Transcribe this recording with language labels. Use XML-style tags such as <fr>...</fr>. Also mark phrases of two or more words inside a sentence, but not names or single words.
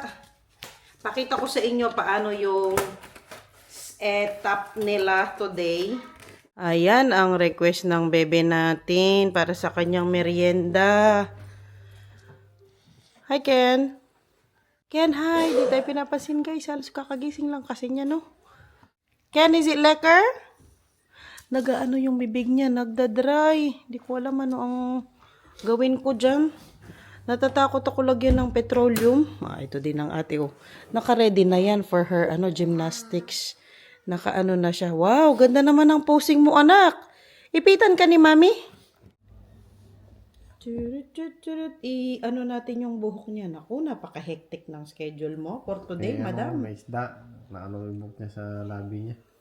<tl>Pakita ko sa inyo paano yung setup nila today. Ayan ang request ng bebe natin para sa kanyang merienda. Hi, Ken! Ken, hi! Di tayo pinapasin, guys. Halos kakagising lang kasi niya, no?</tl> <en>Ken, is it lekker?</en> <tl>Nagaano yung bibig niya, nagda-dry. Di ko alam ano ang gawin ko dyan. Natatakot ako lagyan ng petroleum. Ito din ang ate, oh. Naka-ready na yan for her, gymnastics. Naka-ano na siya. Wow, ganda naman ang posing mo, anak. Ipitan ka ni mami. Ano natin yung buhok niya. Naku, napaka-hectic ng schedule mo</tl> <en>for today,</en> <tl>madam. May isda. Naano yung buhok niya sa labi niya.</tl>